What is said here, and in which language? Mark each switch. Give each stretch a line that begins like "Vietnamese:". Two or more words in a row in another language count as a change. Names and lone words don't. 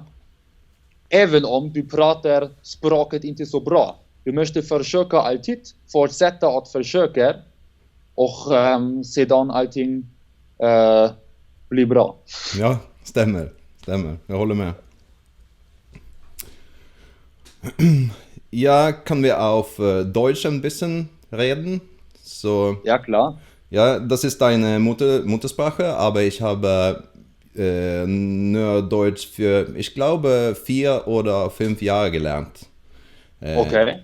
Swedish: Även om du pratar språket inte så bra. Du måste försöka alltid, fortsätta att försöka och sedan allting blir bra. Ja, stämmer. Jag håller med. Ja,
German: können wir auf Deutsch ein bisschen reden? So, Ja, klar. ja, das ist deine Muttersprache, aber ich habe nur Deutsch für, ich glaube, 4 oder 5 Jahre gelernt. Okay.